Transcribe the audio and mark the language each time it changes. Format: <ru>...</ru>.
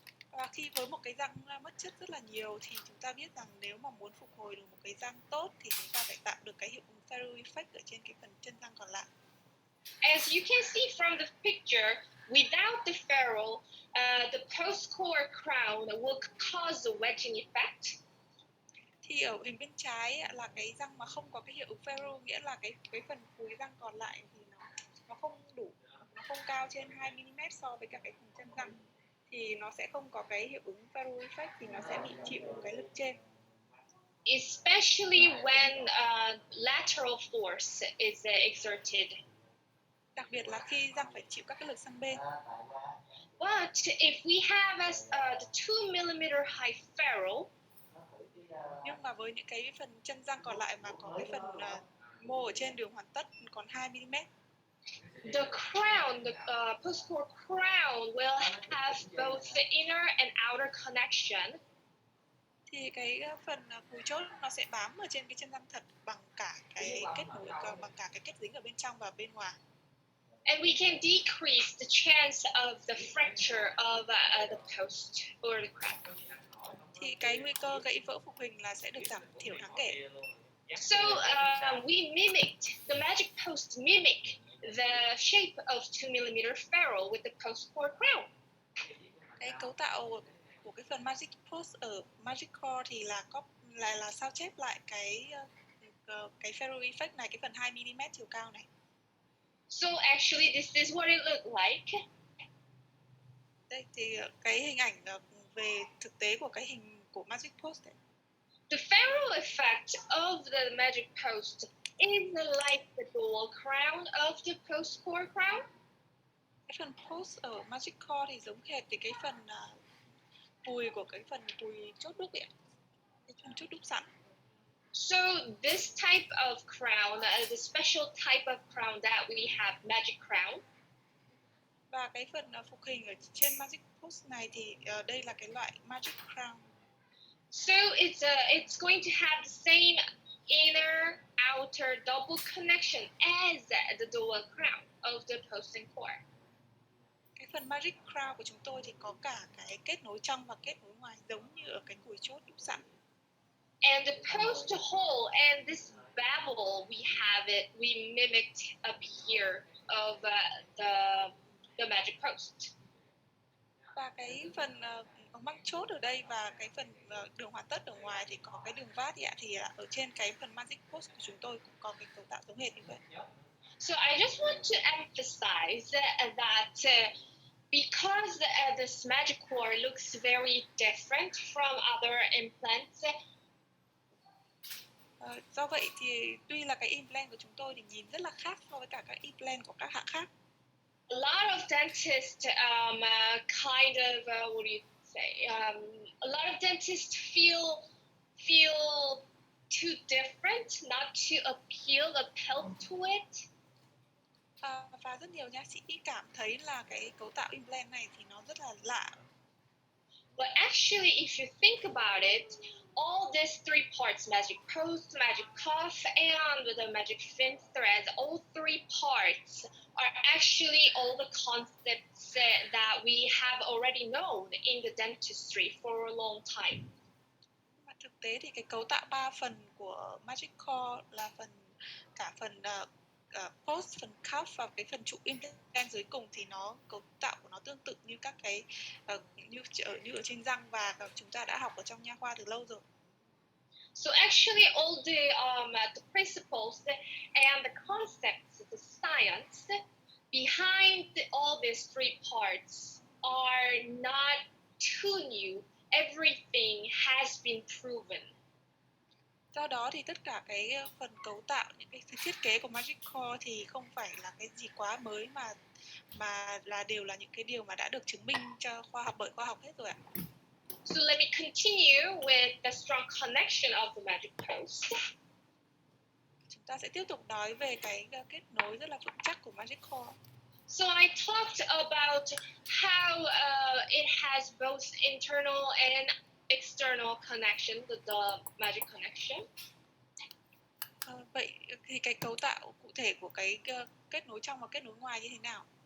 <vi>Và khi với một cái răng mất chất rất là nhiều thì chúng ta biết rằng nếu mà muốn phục hồi được một cái răng tốt thì chúng ta phải tạo được cái hiệu ứng Faro effect ở trên cái phần chân răng còn lại.</vi> <en>As you can see from the picture, without the ferrule, the post-core crown will cause a wedging effect.</en> <vi>Thì ở hình bên trái là cái răng mà không có cái hiệu ứng Faro, nghĩa là cái phần cuối răng còn lại thì nó không đủ, nó không cao trên 2 mm so với cả cái phần chân răng, thì nó sẽ không có cái hiệu ứng Faro effect, thì nó sẽ bị chịu cái lực trên.</vi> <en>Especially when lateral force is exerted.</en> <vi>Đặc biệt là khi răng phải chịu các cái lực sang bên.</vi> <en>But if we have the 2 mm high ferrule,</en> <vi>nhưng mà với những cái phần chân răng còn lại mà có cái phần mô ở trên đường hoàn tất còn 2 mm,</vi> <en>the crown, the post-core crown will have both the inner and outer connection.</en> <vi>Thì cái phần cùi chốt nó sẽ bám ở trên cái chân răng thật bằng cả cái kết nối, bằng cả cái kết dính ở bên trong và bên ngoài.</vi> <en>And we can decrease the chance of the fracture of the post or the crown.</en> <vi>thì cái nguy cơ gãy vỡ phục hình là sẽ được giảm thiểu đáng kể.</vi> <en>So we mimicked, the magic post mimic the shape of 2mm ferrule with the post-core crown.</en> <vi>Cái cấu tạo của cái phần magic post ở magic core thì là sao chép lại cái ferrule effect này, cái phần 2mm chiều cao này.</vi> <en>So actually this is what it looked like.</en> <vi>Đây thì cái hình ảnh về thực tế của cái hình của magic post này.</vi> <en>The ferrule effect of the magic post is like the dual crown of the post-core crown.</en> <vi>Cái phần post ở magic core thì giống hệt với cái phần cùi của cái phần cùi chốt đúc ấy, cái phần chốt đúc sẵn.</vi> <en>So this type of crown, the special type of crown that we have, magic crown.</en> <vi>Và cái phần phục hình ở trên magic post này thì đây là cái loại magic crown.</vi> <en>So it's going to have the same inner outer double connection as the dual crown of the post and core.</en> <vi>Cái phần magic crown của chúng tôi thì có cả cái kết nối trong và kết nối ngoài giống như ở cái cùi chốt đúc sẵn.</vi> <en>And the post hole and this bevel, we mimicked up here of the magic post.</en> <vi>Và cái phần măng chốt ở đây và cái phần đường hoàn tất ở ngoài thì có cái đường vát thì ở trên cái phần magic post của chúng tôi cũng có cái cấu tạo giống hệt như vậy.</vi> <en>So I just want to emphasize that because this magic core looks very different from other implants.</en> <vi>Do vậy thì tuy là cái implant của chúng tôi thì nhìn rất là khác so với cả các implant của các hãng khác.</vi> <en>A lot of dentists kind of what do you say? A lot of dentists feel too different, not to appeal to it.</en> <vi>Và rất nhiều nha sĩ cảm thấy là cái cấu tạo implant này thì nó rất là lạ.</vi> <en>But actually, if you think about it, all these three parts, magic post, magic cuff, and the magic fin threads, all three parts are actually all the concepts that we have already known in the dentistry for a long time.</en> <vi>Mà thực tế thì cái cấu tạo 3 phần của magic core là cả phần post, phần cuff và cái phần trụ implant dưới cùng thì cấu tạo của nó tương tự như các cái như ở trên răng và chúng ta đã học ở trong nha khoa từ lâu rồi.</vi> <en>So actually, all the principles and the concepts, the science behind all these three parts are not too new. Everything has been proven.</en> <vi>Do đó thì tất cả cái phần cấu tạo, những cái thiết kế của magic core thì không phải là cái gì quá mới mà là đều là những cái điều mà đã được chứng minh bởi khoa học hết rồi ạ.</vi> <en>So let me continue with the strong connection of the magic post.</en> <vi>Chúng ta sẽ tiếp tục nói về cái kết nối rất là vững chắc của magic core.</vi> <en>So I talked about how it has both internal and external connection, the magic connection.</en> <vi>Vậy thì cái cấu tạo cụ thể của cái kết nối trong và kết nối ngoài như thế nào?</vi>